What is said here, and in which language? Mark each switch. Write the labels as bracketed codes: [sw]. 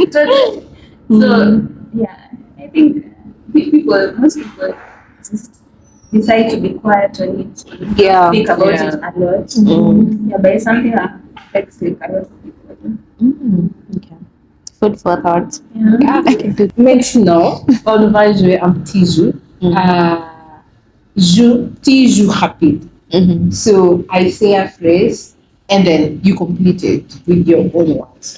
[en] So yeah, I think most people just decide to be quiet on it. Speak about it a lot. Yeah, but it's something that affects like a lot of people. Okay. Food for thought. [fr] Maintenant, on va jouer un petit jeu. Petit jeu rapide. [en] So I say a phrase and then you complete it with your own words.